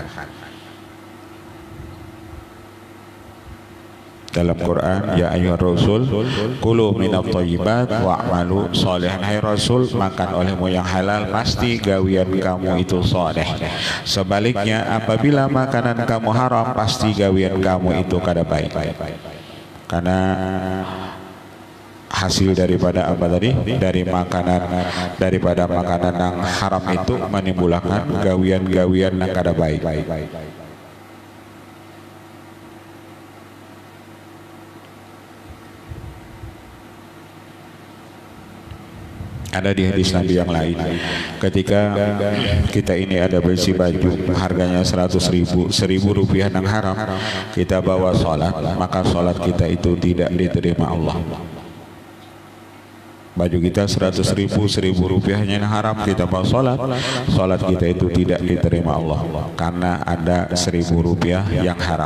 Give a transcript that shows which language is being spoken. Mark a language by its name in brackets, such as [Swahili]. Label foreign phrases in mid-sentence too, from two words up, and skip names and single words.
[Indonesian] Dalam Quran, [Arabic] ya ayyuhar rasul kulu minat thayyibat wa'malu sholihan. [Banjar] Hai Rasul, makan olehmu yang halal, pasti gawian kamu itu soleh. [Indonesian] Sebaliknya apabila makanan kamu haram, [Banjar] pasti gawian kamu itu kada baik. [Indonesian] Karena hasil daripada apa tadi? Daripada makanan yang haram itu menimbulkan gawian-gawian yang kada baik. Ada di hadis Nabi yang lain, ketika kita ini ada besi baju harganya 100.000 Rp1.000 yang haram, kita bawa sholat, maka sholat kita itu tidak diterima Allah. Baju kita 100.000 Rp1.000 yang haram, kita bawa sholat kita itu tidak diterima Allah karena ada Rp1.000 yang haram.